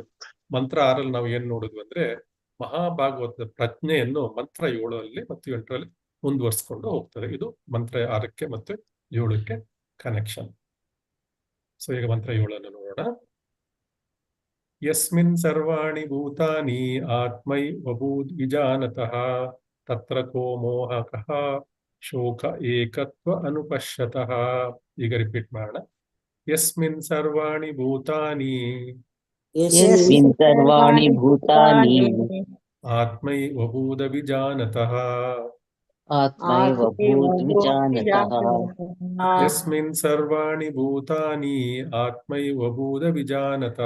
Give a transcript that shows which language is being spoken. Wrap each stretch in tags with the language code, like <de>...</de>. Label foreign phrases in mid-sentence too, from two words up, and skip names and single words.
<kn>ಮಂತ್ರ 6ರಲ್ಲಿ ನಾವು ಏನ್ ನೋಡುದು ಅಂದ್ರೆ ಮಹಾಭಾಗವತದ ಪ್ರಜ್ಞೆಯನ್ನು ಮಂತ್ರ 7ರಲ್ಲಿ ಮತ್ತು 8ರಲ್ಲಿ ಮುಂದುವರಿಸಿಕೊಂಡು ಹೋಗ್ತದೆ. ಇದು ಮಂತ್ರ 6ಕ್ಕೆ ಮತ್ತು 7ಕ್ಕೆ ಕನೆಕ್ಷನ್. ಸೊ ಈಗ ಮಂತ್ರ 7ಅನ್ನು ನೋಡೋಣ.</kn> <sa>ಯಸ್ಮಿನ್ ಸರ್ವಾಣಿ ಭೂತಾನಿ ಆತ್ಮೈವಭೂತ್ ವಿಜಾನತಃ ತತ್ರ ಕೋ ಮೋಹಕಃ ಶೋಕ ಏಕತ್ವ ಅನುಪಶ್ಯತಃ.</sa> <kn>ಈಗ ರಿಪೀಟ್ ಮಾಡೋಣ.</kn> <sa>ಯಸ್ಮಿನ್ ಸರ್ವಾಣಿ ಭೂತಾನಿ ಯಸ್ಮಿನ್ ಸರ್ವಾಣಿ ಭೂತಾನಿ ಆತ್ಮೈವಭೂತ ವಿಜಾನತಃ ಆತ್ಮೈವ ಭೂತ್ ವಿಜಾನತಃ. ಯಸ್ಮಿನ್ ಸರ್ವಾಣಿ ಭೂತಾನಿ ಆತ್ಮೈವಭೂತ ವಿಜಾನತಃ</sa>